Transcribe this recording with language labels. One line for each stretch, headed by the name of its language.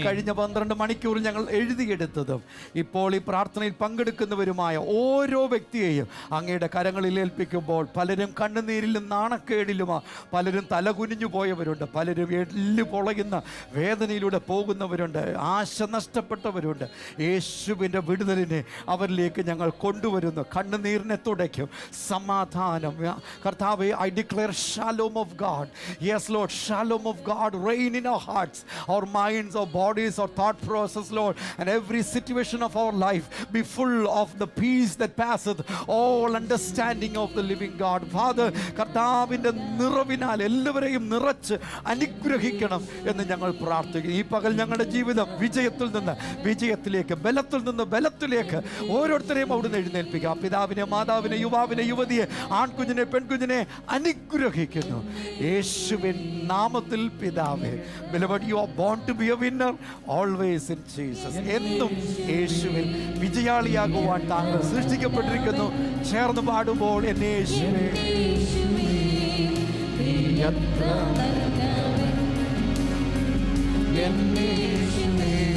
Malayalam: കഴിഞ്ഞ 12 മണിക്കൂറിൽ ഞങ്ങൾ എഴുതിയെടുത്തതും ഇപ്പോൾ ഈ പ്രാർത്ഥനയിൽ പങ്കെടുക്കുന്നവരുമായ ഓരോ വ്യക്തിയെയും അങ്ങയുടെ കരങ്ങളിൽ ഏൽപ്പിക്കുമ്പോൾ പലരും കണ്ണുനീരിലും നാണക്കേടിലുമാ, പലരും തലകുനിഞ്ഞു പോയവരുണ്ട്, പലരും എല്ല് പൊളയുന്ന വേദനയിലൂടെ പോകുന്നവരുണ്ട്, ആശ നഷ്ടപ്പെട്ടവരുണ്ട്. യേശുവിൻ്റെ വിടുതലിനെ അവരിലേക്ക് ഞങ്ങൾ കൊണ്ടുവരുന്നു. കണ്ണുനീരിനെ തുടയ്ക്കും സമാധാനം. കർത്താവേ,
English: I declare shalom of God. Yes, Lord, shalom of God reign in our hearts, our minds, our bodies, our thought process, Lord, and every situation of our life be full of the peace that passeth all understanding of the living God.
Malayalam: Father, കർത്താവിൻ്റെ നിറവിനാൽ എല്ലാവരെയും നിറച്ച് അനുഗ്രഹിക്കണം എന്ന് ഞങ്ങൾ പ്രാർത്ഥിക്കുന്നു. ഈ പകൽ ഞങ്ങളുടെ ജീവിതം വിജയത്തിൽ നിന്ന് വിജയത്തിലേക്ക്, ബലത്തിൽ നിന്ന് ബലത്തിലേക്ക് ഓരോരുത്തരെയും അവിടുന്ന് എഴുന്നേൽപ്പിക്കുക. പിതാവിനെ, മാതാവിനെ, യുവാവിനെ, യുവതിയെ, ആൺകുഞ്ഞിനെ, പെൺകുഞ്ഞിനെ, അനുഗ്രഹിക്കുന്നു യേശുവിൻ നാമത്തിൽ പിതാവേ.
English: Beloved, you are born to be a winner always in Jesus.
Malayalam: എന്നും യേശുവിൽ വിജയാളിയാകുവാൻ താങ്കൾ സൃഷ്ടിക്കപ്പെട്ടിരിക്കുന്നു. ചേർന്ന് പാടുമ്പോൾ എന്നെ യേശുവേ നീ എത്ര നല്ലവൻ, എന്നെ യേശുവേ